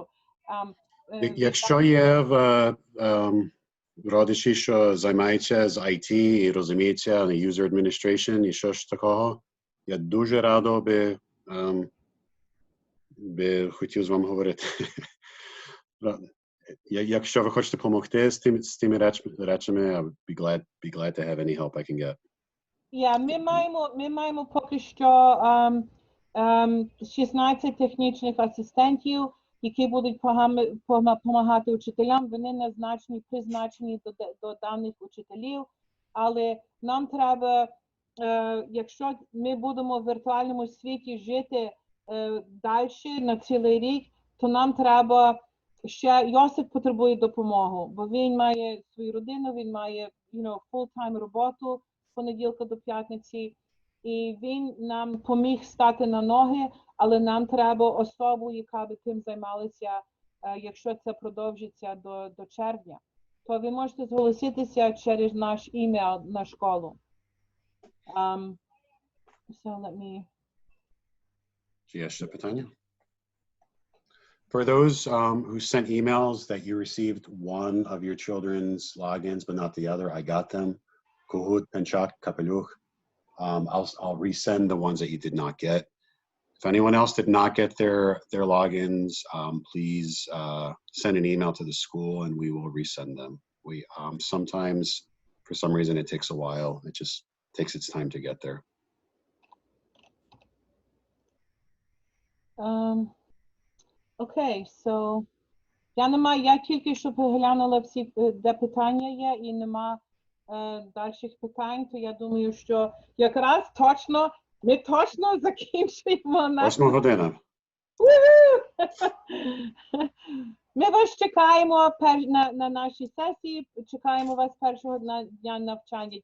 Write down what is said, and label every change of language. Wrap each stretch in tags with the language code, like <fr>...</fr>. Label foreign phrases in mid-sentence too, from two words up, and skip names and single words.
<uk>Якщо є родичі, що займаються з IT і розуміються на</uk> <en>user administration</en> <uk>і що ж такого, я дуже радо би хотів з вами говорити. Якщо ви хочете допомогти з тими речами,</uk> <en>I would be glad to have any help I can get.</en> <uk>Ми маємо поки що 16 технічних асистентів, які будуть допомагати учителям. Вони призначені до даних учителів, але нам треба, якщо ми будемо в віртуальному світі жити далі на цілий рік, то нам треба ще, Йосип потребує допомогу, бо він має свою родину, він має full-time роботу з понеділка до п'ятниці, і він нам поміг стати на ноги, але нам треба особу, яка би тим займалася, якщо це продовжиться до червня. То ви можете зголоситися через наш імейл на школу.</uk> <en>So let me...</en> <uk>Є ще питання?</uk> <en>For those who sent emails that you received one of your children's logins but not the other, I got them. Kuhut, Penchak, Kapeluch. I'll resend the ones that you did not get. If anyone else did not get their logins, please send an email to the school and we will resend them. We sometimes, for some reason, it takes a while. It just takes its time to get there.</en> <uk>Окей, so я тільки що поглянула всі, де питання є, і нема дальших питань, то я думаю, що якраз ми точно закінчуємо наш... 8 година. Ми вас чекаємо на нашій сесії, чекаємо вас першого дня навчання.</uk>